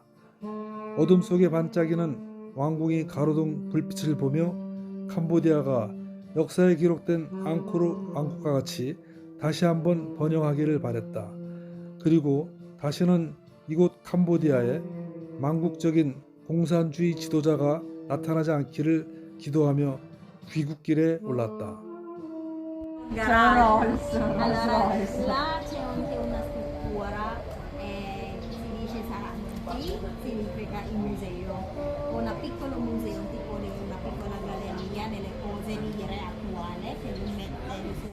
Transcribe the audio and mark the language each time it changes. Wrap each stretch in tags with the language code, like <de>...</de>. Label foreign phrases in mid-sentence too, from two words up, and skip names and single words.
<ko>어둠 속에 반짝이는 왕궁이 가로등 불빛을 보며 캄보디아가 역사에 기록된 앙코르 왕국과 같이 다시 한번 번영하기를 바랬다. 그리고 다시는 이곳 캄보디아에 망국적인 공산주의 지도자가 나타나지 않기를 gido하며 귀국길에 올랐다.</ko> <it>Allora, là c'è anche una struttura, si dice Saranti, significa il museo, un piccolo museo, tipo una piccola galleria delle cose di re attuale che lui mette</it>